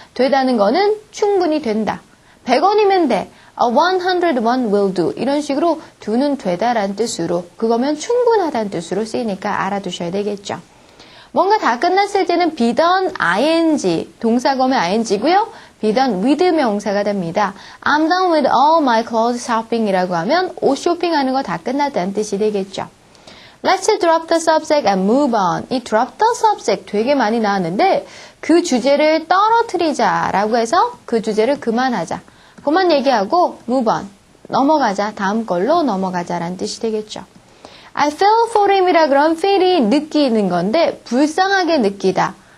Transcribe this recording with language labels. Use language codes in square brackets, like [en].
[ko] 되다는 거는 충분히 된다. 100원이면 돼. [en] 101 will do. [ko] 이런 식으로 두는 되다란 뜻으로 그거면 충분하다는 뜻으로 쓰이니까 알아두셔야 되겠죠. 뭔가 다 끝났을 때는 be done ing, 동사검의 ing고요. be done with 명사가 됩니다. [en] I'm done with all my clothes shopping [ko] 이라고 하면 옷 쇼핑하는 거 다 끝났다는 뜻이 되겠죠. [en] Let's drop the subject and move on. [ko] 이 drop the subject 되게 많이 나왔는데 그 주제를 떨어뜨리자라고 해서 그 주제를 그만하자. 그만 얘기하고 move on. 넘어가자. 다음 걸로 넘어가자라는 뜻이 되겠죠. [en] I feel for him [ko] 이라 그런 feel이 느끼는 건데 불쌍하게 느끼다.